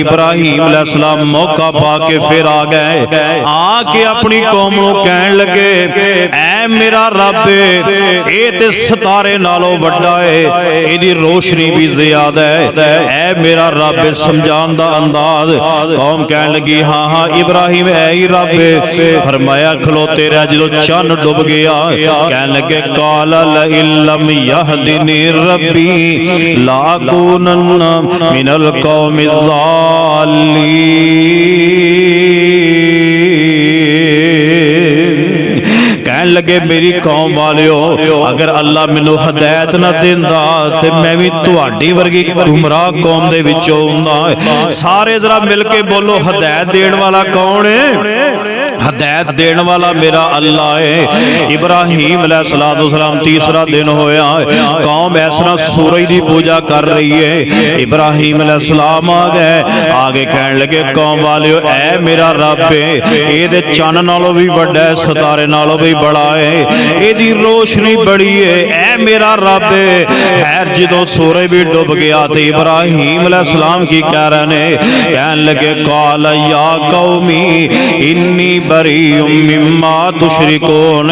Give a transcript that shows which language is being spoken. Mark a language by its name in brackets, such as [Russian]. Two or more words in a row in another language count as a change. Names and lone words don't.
[Punjabi] ਇਬਰਾਹੀਮ ਅਲੈਹਿੱਸਲਾਮ ਮੌਕਾ ਪਾ ਕੇ ਫਿਰ ਆ ਗਏ, ਆ ਕੇ ਆਪਣੀ ਕੌਮ ਨੂੰ ਕਹਿਣ ਲੱਗੇ, ਏ ਮੇਰਾ ਰੱਬ, ਏ ਤੇ ਸਿਤਾਰੇ ਨਾਲੋਂ ਵੱਡਾ ਹੈ, ਇਹਦੀ ਰੋਸ਼ਨੀ ਵੀ ਜ਼ਿਆਦਾ ਹੈ। ਏ ਮੇਰਾ ਰੱਬ, ਸਮਝਾਉਣ ਦਾ ਅੰਦਾਜ਼। ਕੌਮ ਕਹਿਣ ਲੱਗੀ, ਹਾਂ ਹਾਂ ਇਬਰਾਹੀਮ ਏ ਹੀ ਰੱਬ। ਫ਼ਰਮਾਇਆ ਖਲੋਤੇ ਰਹਿ, ਜੋ ਚੰਦ ਡੁੱਬ ਗਿਆ, ਕਹਿਣ ਲੱਗੇ, [Arabic] قال لئن لم يهدني ربي لأكونن من القوم الظالمين. [Punjabi] ਕਹਿਣ ਲੱਗੇ, ਮੇਰੀ ਕੌਮ ਵਾਲਿਓ, ਅਗਰ ਅੱਲਾਹ ਮੈਨੂੰ ਹਿਦਾਇਤ ਨਾ ਦੇਂਦਾ ਤੇ ਮੈਂ ਵੀ ਤੁਹਾਡੀ ਵਰਗੀ ਗੁਮਰਾਹ ਕੌਮ ਦੇ ਵਿੱਚੋਂ ਹੁੰਦਾ। ਸਾਰੇ ਜ਼ਰਾ ਮਿਲ ਕੇ ਬੋਲੋ, ਹਿਦਾਇਤ ਦੇਣ ਵਾਲਾ ਕੌਣ ਹੈ? [Urdu] ہدایت دینے والا میرا اللہ ہے. ابراہیم علیہ السلام تیسرا دن ہویا، قوم اس طرح سورج کی پوجا کر رہی ہے. [Punjabi] ਇਬਰਾਹੀਮ ਅਲੈਹਿੱਸਲਾਮ ਆ ਗਏ, ਆਗੇ ਕਹਿਣ ਲੱਗੇ, ਕੌਮ ਵਾਲਿਓ, ਏ ਮੇਰਾ ਰੱਬ ਹੈ, ਯੇ ਚੰਨ ਨਾਲੋਂ ਵੀ ਵੱਡਾ ਹੈ, ਸਿਤਾਰੇ ਨਾਲੋਂ ਵੀ ਵੱਡਾ ਹੈ, ਇਹਦੀ ਰੋਸ਼ਨੀ ਵੱਡੀ ਹੈ, ਏ ਮੇਰਾ ਰੱਬ ਹੈ। ਜੋ ਸੂਰਜ ਵੀ ਡੁੱਬ ਗਿਆ ਤੋ ਇਬਰਾਹੀਮ ਅਲੈਹਿੱਸਲਾਮ ਕੀ ਕਹਿ ਰਹੇ ਨੇ, ਕਹਿਣ ਲੱਗੇ, [Arabic] قال يا قوم إني بريء مما تشركون.